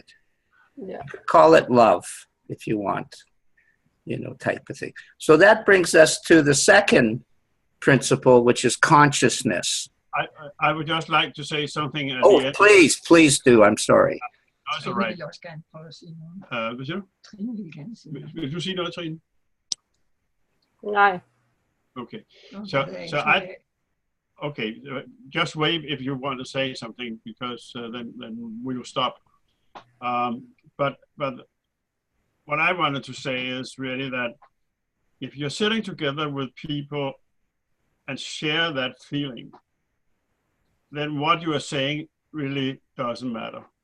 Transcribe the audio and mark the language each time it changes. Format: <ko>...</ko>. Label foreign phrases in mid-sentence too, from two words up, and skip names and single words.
<en>Yeah. Call it love if you want, type of thing. So that brings us to the second principle, which is consciousness. I would just like to say something at Oh, the end. please do. I'm sorry. That's all right.</en> <da>Hvad siger du? Trine vil gerne sige noget. Vil du sige noget, Trine? Nej.</da> <en>Okay. So Okay. Just wave if you want to say something, because then we will stop. But what I wanted to say is really that if you're sitting together with people and share that feeling, then what you are saying really doesn't matter.</en>